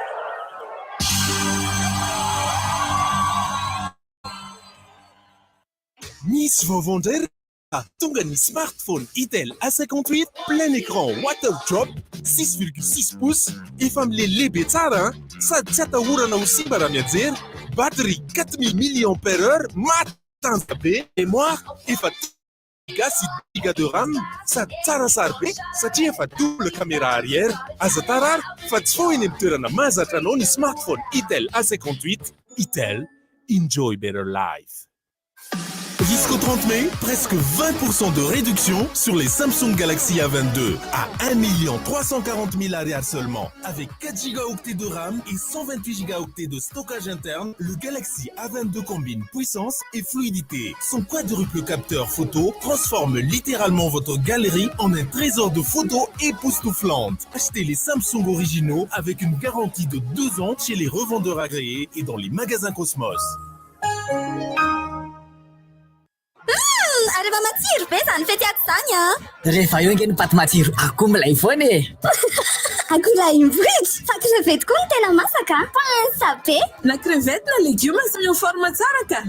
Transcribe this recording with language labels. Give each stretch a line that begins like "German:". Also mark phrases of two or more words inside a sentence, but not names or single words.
Malagasy: Misy vaovao indray tonga ny smartphone Itel A58
French: plein écran
English: water drop
Malagasy: 6,6 pouces efa milele be tsara sady tsy atahorana ho simba raha mianjera, batterie 4000 mAh matanjaka be, mémoire efa giga sy giga de RAM sady tsara sary be satria efa
French: double caméra arrière.
Malagasy: Aza tarary fa tsy fao eny amin'ny toerana mahazatra anao ny smartphone Itel A58.
English: Itel, enjoy better life.
French: Jusqu'au 30 mai, presque 20% de réduction sur les Samsung Galaxy A22 à 1 340 000 arrières seulement. Avec 4 Go de RAM et 128 Go de stockage interne, le Galaxy A22 combine puissance et fluidité. Son quadruple capteur photo transforme littéralement votre galerie en un trésor de photos époustouflante. Achetez les Samsung originaux avec une garantie de 2 ans chez les revendeurs agréés et dans les magasins Cosmos.
Malagasy: Areva matsiro be zany fety ato zany a. Rehefa eo nge ny paty matsiro akoho milay foana e. Akoho lay mivoriky fa crevette koa ny tena masaka. Pansa be. Na crevette na légume sy miho forme tsara ka.